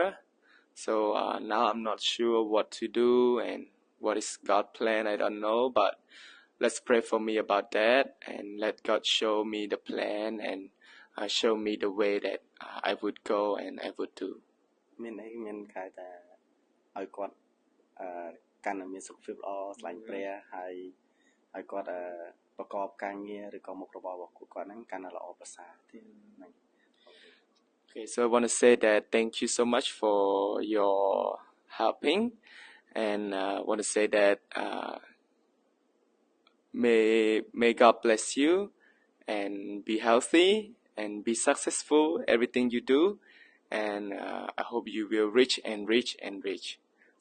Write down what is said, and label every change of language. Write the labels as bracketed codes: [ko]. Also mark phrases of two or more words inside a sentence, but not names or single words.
[en] So now I'm not sure what to do and what is God's plan, I don't know, but let's pray for me about that and let God show me the plan and show me the way that I would go and I would do. [km] មានខែថាឲ្យគាត់កាន់តែមានសុខភាពល្អស្លាញ់ព្រះហើយឲ្យគាត់ប្រកបការងារឬក៏មុខរបររបស់គាត់ហ្នឹងកាន់តែល្អប្រសើរទៀតហ្នឹង [en] Okay, so I want to say that thank you so much for your helping and I want to say that may God bless you and be healthy and be successful everything you do and I hope you will reach and reach and reach.